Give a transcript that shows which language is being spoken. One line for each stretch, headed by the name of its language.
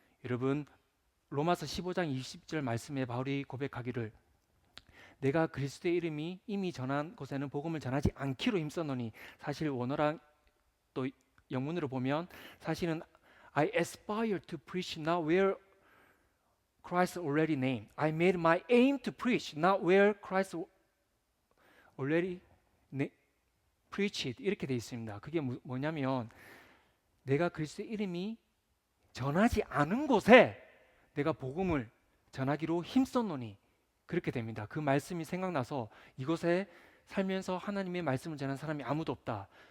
Korean: 여러분 로마서 15장 20절 말씀에 바울이 고백하기를 내가 그리스도의 이름이 이미 전한 곳에는 복음을 전하지 않기로 힘썼노니 사실 원어랑 또 영문으로 보면 사실은
English: I aspire to preach not where Christ already named. I made my aim to preach not where Christ already preached.
Korean: 이렇게 되어 있습니다. 그게 뭐냐면 내가 그리스도의 이름이 전하지 않은 곳에 내가 복음을 전하기로 힘썼노니 그렇게 됩니다. 그 말씀이 생각나서 이곳에 살면서 하나님의 말씀을 전하는 사람이 아무도 없다.